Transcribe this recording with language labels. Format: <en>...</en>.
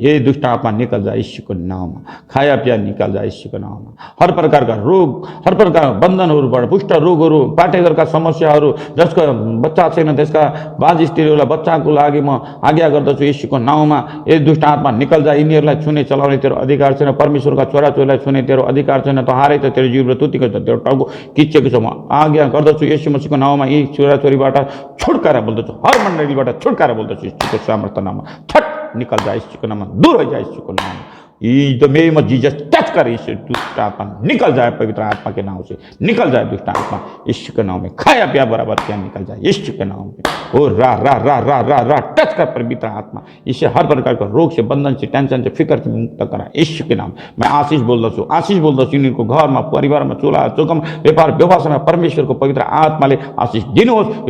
<hi>ये दुष्ट आत्मा निकल जा यीशु के नाम में। खाया पिया निकल जा यीशु के नाम में। हर प्रकार का रोग,</hi> <ne>हर प्रकार का बन्धनहरूबाट, पुष्ट रोगहरू, पाठेघरका समस्याहरू, जसको बच्चा छैन त्यसका बाज स्त्रीहरूलाई बच्चाको लागि म आज्ञा गर्दछु यीशुको नाउँमा।</ne> <hi>ए दुष्ट आत्मा निकल जा,</hi> <ne>यिनीहरूलाई छुने चलाउने तेरो अधिकार छैन। परमेश्वरका छोराछोरीलाई छुने तेरो अधिकार छैन। त हारै त तेरो जिउ र तुतिको छ, तेरो टाउको किचेको छ। म आज्ञा गर्दछु यीशु मसीहको नाउँमा यी छोराछोरीबाट छुटकारा बोल्दछु, हर मण्डलीबाट छुटकारा बोल्दछु यीशुको सामर्थ्य नाममा।</ne> <hi>छट निकल जा यीशुको नाममा, दूर हो जा यीशुको नाममा।</hi> <en>in the name of Jesus</en> <hi>touch कर यीशु, दुष्ट आत्मा निकल जाए पवित्र आत्मा के नाम से, निकल जाए दुष्ट आत्मा यीशु के नाम में। खाया पिया बराबर क्या निकल जाए यीशु के नाम में। ओ रा रा रा रा रा रा टच कर पवित्र आत्मा, इससे हर प्रकार का रोग से, बंधन से, टेंशन से, फिक्र से मुक्त करा यीशु के नाम।</hi> <ne>मैं आशीष बोल्दछु, आशीष बोल्दछु। यिनीहरूको घरमा, परिवारमा, चुला चौकम, व्यापार व्यवसायमा परमेश्वरको पवित्र आत्माले आशीष दिनुहोस्।</ne>